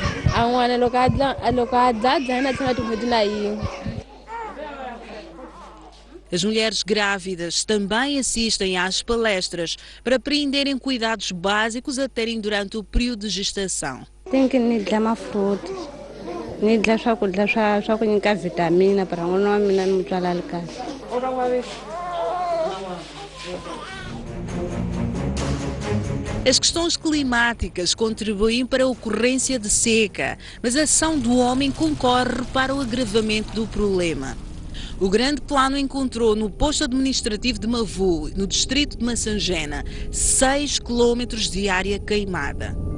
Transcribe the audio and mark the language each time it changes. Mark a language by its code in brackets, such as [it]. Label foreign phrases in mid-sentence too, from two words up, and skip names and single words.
[pt] As mulheres grávidas também assistem às palestras para aprenderem cuidados básicos a terem durante o período de gestação. Tem que dar uma fruta. [ts] Nidla swakudya swa ku nyika vitamina para n'wana wa mina ni mutswala ali kahle. [pt] As questões climáticas contribuem para a ocorrência de seca, mas a ação do homem concorre para o agravamento do problema. O Grande Plano encontrou no posto administrativo de Mavu, no distrito de Massangena, 6 quilómetros de área queimada.